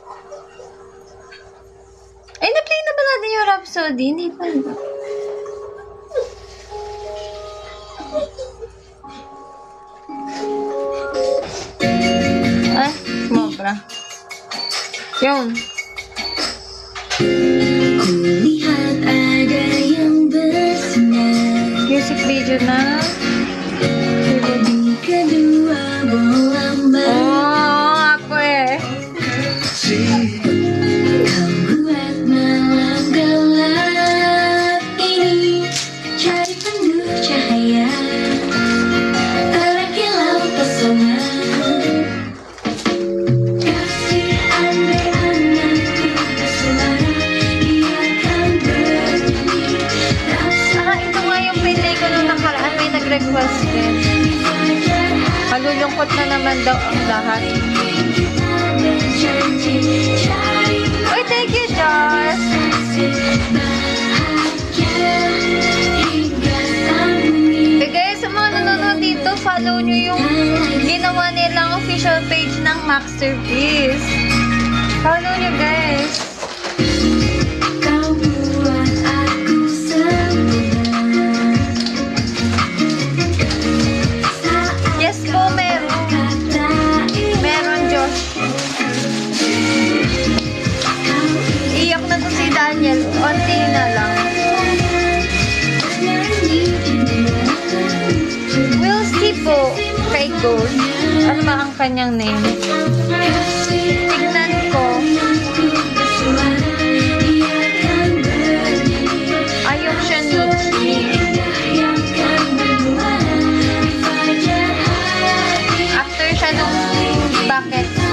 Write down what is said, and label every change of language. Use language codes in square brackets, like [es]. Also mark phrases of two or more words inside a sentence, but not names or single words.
[tl] Ay, na-play na ba natin yung Rhapsody? Hindi pa, di ba? Ay, sumobra. Yun. [id] Kulihat ada yang bersinar [en] Music video na. [id] di kedua bola [tl] Oh, ako eh. [id] kau buat malam gelap ini cari penuh cahaya terkilau pesona kasih andai anakku bersuara dia akan bernyanyi [tl] Ito nga yung pinlay ko nung nakaraan. May nag-request din. Malulungkot na naman daw ang lahat. Uy, [en] thank you, Josh! [tl] Eh guys, sa mga nanonood dito, follow nyo yung ginawa nilang [en] official page [tl] ng Maxterpiece. Follow nyo, guys. [id] Kau buat aku sempurna [tl] Yes po, meron. [id] kata [tl] Meron, Josh. Iyak na to si Daniel. Onti na lang. [en] We'll see [tl] po kay Ghost. Ano ba ang kanyang name? Tignan ko. Ayok siya Nikki. After siya nung bakit?